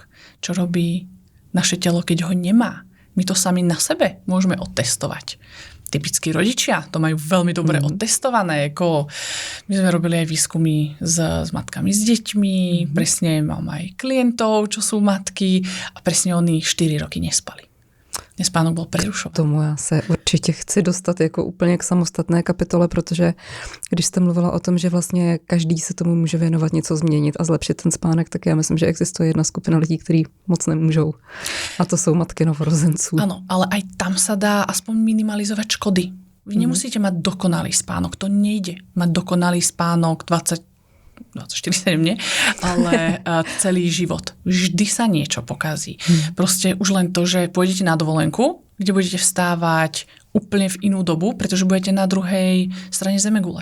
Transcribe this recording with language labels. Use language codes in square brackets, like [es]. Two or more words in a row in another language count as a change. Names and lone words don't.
[sk] Čo robí naše telo, keď ho nemá. My to sami na sebe môžeme odtestovať. Typickí rodičia to majú veľmi dobre odtestované. My sme robili aj výskumy s matkami, s deťmi. Presne mám aj klientov, čo sú matky a presne oni 4 roky nespali. Spánok byl prerušovaný. [cs] Tomu já se určitě chci dostat jako úplně k samostatné kapitole, protože když jste mluvila o tom, že vlastně každý se tomu může věnovat, něco změnit a zlepšit ten spánek, tak já myslím, že existuje jedna skupina lidí, kteří moc nemůžou. A to jsou matky novorozenců. [sk] Áno, ale aj tam sa dá aspoň minimalizovať škody. Vy nemusíte mať dokonalý spánok, to nejde. Mať dokonalý spánok 24/7, nie? Ale celý život. Vždy sa niečo pokazí. Proste už len to, že pôjdete na dovolenku, kde budete vstávať úplne v inú dobu, pretože budete na druhej strane zemegule.